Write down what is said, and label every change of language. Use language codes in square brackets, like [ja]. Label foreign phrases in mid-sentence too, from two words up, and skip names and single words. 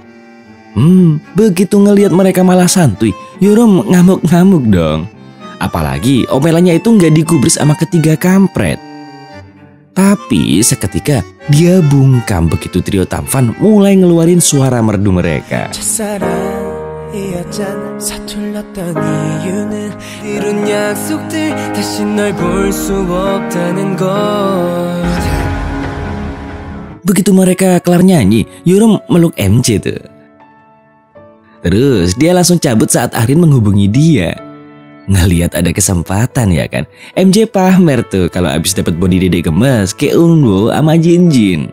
[id] Begitu ngeliat mereka malah santuy, Yoram ngamuk-ngamuk dong. Apalagi omelannya itu gak digubris sama ketiga kampret. Tapi seketika dia bungkam begitu trio Tamfan mulai ngeluarin suara merdu mereka. [ko] 서툴렀던 이유는 이룬 약속들 다시 널 볼 수 없다는 걸. [id] Begitu mereka kelar nyanyi, Yoram meluk MJ tuh. Terus dia langsung cabut saat Arin menghubungi dia. Ngeliat ada kesempatan ya kan, MJ pamer tuh kalau abis dapat body Dede gemes ke Enwo sama Jinjin.